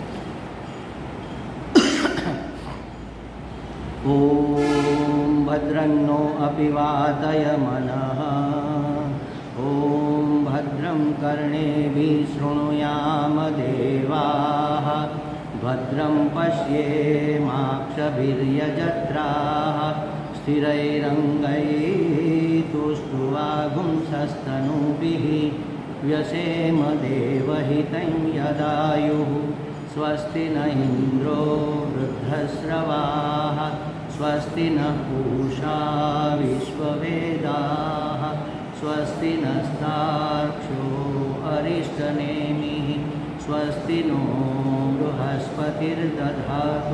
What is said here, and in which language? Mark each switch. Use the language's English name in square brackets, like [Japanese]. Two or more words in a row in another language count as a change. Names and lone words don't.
[Sanskrit] ઓમ ભદ્રન્નો અપિવાતય મનઃ, ઓમ ભદ્રમ કર્ણેભિः શૃણુયામ દેવાः, ભદ્રમ પશ્યેમાક્ષભિર્યજત્રાः, स्थिरैरङ्गैस्तुष्ट्वागुंसस्तनूभिः, व्यसेम देवहितं यदायुः। स्वस्ति न इन्द्रो वृद्धश्रवाः, स्वस्ति नः पूषा विश्ववेदाः, स्वस्ति नस्तार्क्ष्यो अरिष्टनेमिः, स्वस्ति नो बृहस्पतिर्दधातु।